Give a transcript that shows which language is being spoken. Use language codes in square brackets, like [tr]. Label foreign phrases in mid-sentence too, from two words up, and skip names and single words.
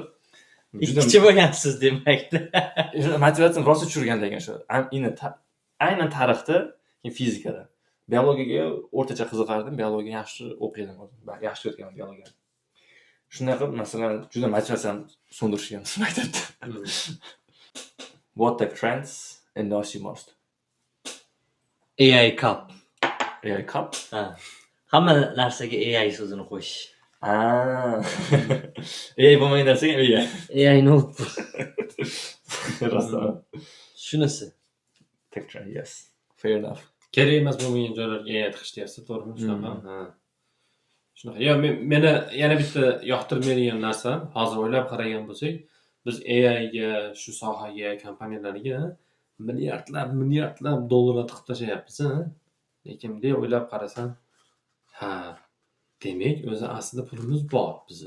[uz] ikkichi bo'lgansiz demakda. Motivatsiyani rosa tushirgan lekin shu. Aynan tarixda, keyin fizikada. Biologiyaga o'rtacha qiziqardim, biologiya yaxshi o'qiydim o'zim. Yaxshi o'tganman biologiyani. Shunday qilib, masalan, juda motivatsiyani so'ndirishgan maktabda. [en] What the trends annoy most? AI Cup. AI Cup? [uz] Ha. Hamma narsaga AI so'zini qo'yish. AI bo'lmagan narsaga AI. [en] AI notebook. [uz] Rosa. Shunisi. [en] Tech trend, yes. Fair enough. [uz] Kerak emas bo'lmagan joylarga AI tiqish deyapsiz, to'g'rimi? Shunaqa. Shunaqa. Meni yana bitta yoqtirmaydigan narsa, hozir o'ylab qaragan bo'lsak, biz AIga, shu sohaga, kompaniyalarga milliardlab dollarlar tiqib tashlayapmiz, lekin bunday o'ylab qarasam, demak, o'zi aslida pulimiz bor bizni.